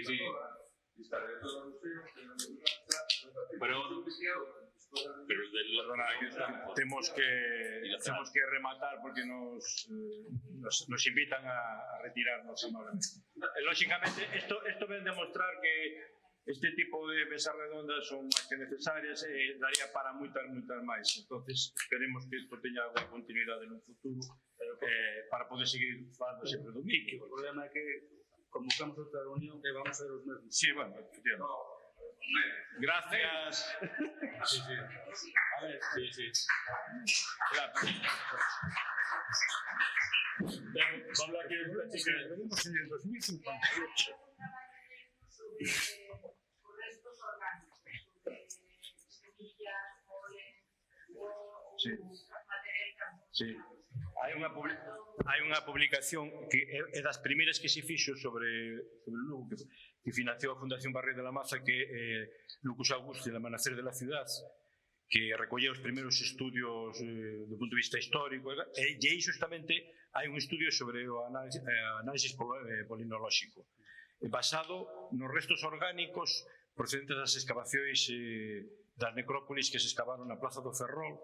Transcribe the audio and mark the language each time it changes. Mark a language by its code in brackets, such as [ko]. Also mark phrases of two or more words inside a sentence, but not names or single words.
[es] Está dentro del museo, Pero el del... Perdona, tenemos que rematar porque nos invitan a retirarnos amablemente. Lógicamente, esto viene a demostrar que este tipo de mesas redondas [gl] son máis que necesarias e daría para moitas máis. Entonces, esperemos que isto teña alguna continuidade no futuro para poder seguir falando sempre do MIC. O problema é que convocamos outra reunión e vamos a ver os mesmos. [es] Sí, bueno, efectivamente. Gracias. Sí. A ver, sí. Gracias. Vamos aquí a una chica. Venimos en el 2058. Restos orgánicos, semillas, polen, Sí. material. Sí. [gl] Hai unha publicación que é das primeiras que se fixo sobre Lugo, que financiou a Fundación Barrio de la Maza, que é Lucus Augusti, El amanecer de la ciudad, que recolleu os primeiros estudios do punto de vista histórico, e aí justamente hai un estudio sobre o análisis polinolóxico, basado nos restos orgánicos procedentes das excavacións das necrópolis que se excavaron na Plaza do Ferrol.